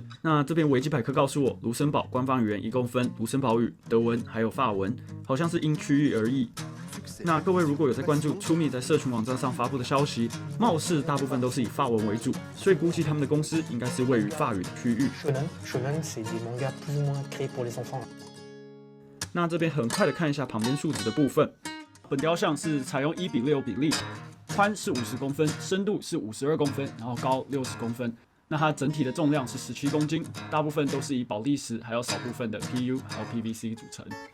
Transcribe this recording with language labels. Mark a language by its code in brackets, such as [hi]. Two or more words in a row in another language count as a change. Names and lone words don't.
[zh] 那这边维基百科告诉我，卢森堡官方语言一共分卢森堡语、德文还有法文，好像是因区域而异。那各位如果有在关注 Toomey 在社群网站上发布的消息，貌似大部分都是以法文为主，所以估计他们的公司应该是位于法语的区域。 [fr] Shonen, c'est des mangas plus ou moins créés pour les enfants. [zh] 那这边很快的看一下旁边数值的部分，本雕像是采用1:6比例，宽是50公分，深度是52公分，然后高60公分。那它整体的重量是17公斤，大部分都是以保利石，还有少部分的 PU 还有 PVC 组成。